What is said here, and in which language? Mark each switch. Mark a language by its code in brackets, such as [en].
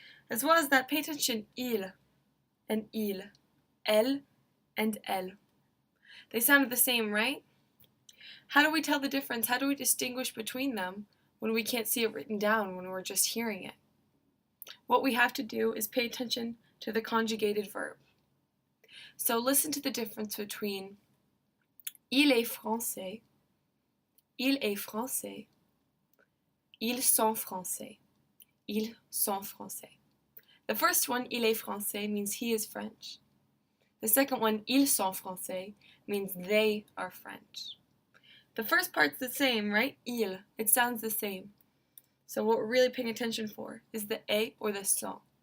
[en] As well as that, pay attention, il and il, elle and elle. They sounded the same, right? How do we tell the difference? How do we distinguish between them when we can't see it written down, when we're just hearing it? What we have to do is pay attention to the conjugated verb. So listen to the difference between [fr] il est français, il est français, ils sont français, [en] ils sont français. The first one, [fr] il est français, [en] means he is French. The second one, [fr] ils sont français, [en] means they are French. The first part's the same, right? Il. It sounds the same. So what we're really paying attention for is the a or the sont.